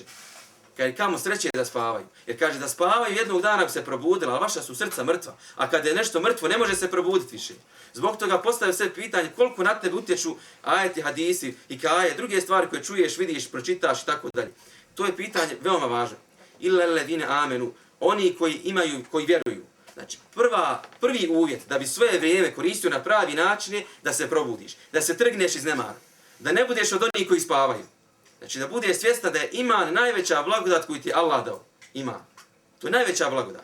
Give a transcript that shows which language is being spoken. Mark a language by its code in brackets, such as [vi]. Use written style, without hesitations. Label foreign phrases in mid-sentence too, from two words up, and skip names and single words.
[bs] Kaže, kamo sreće da spavaju. Jer kaže, da spavaju jednog dana bi se probudila, ali vaša su srca mrtva. A kada je nešto mrtvo, ne može se probuditi više. Zbog toga postavio sve pitanje koliko na tebe utječu ajeti, hadisi, hikaje, druge stvari koje čuješ, vidiš, pročitaš i tako dalje. To je pitanje veoma važno. [ar] إلا الذين آمنوا, [bs] oni koji imaju, koji vjeruju. Znači, prvi uvjet da bi svoje vrijeme koristio na pravi način je da se probudiš, da se trgneš iz nemara, da ne budeš od onih koji spavaju. Znači, da budeš svjesna da je iman najveća blagodat koju ti Allah dao. Iman. To je najveća blagodat.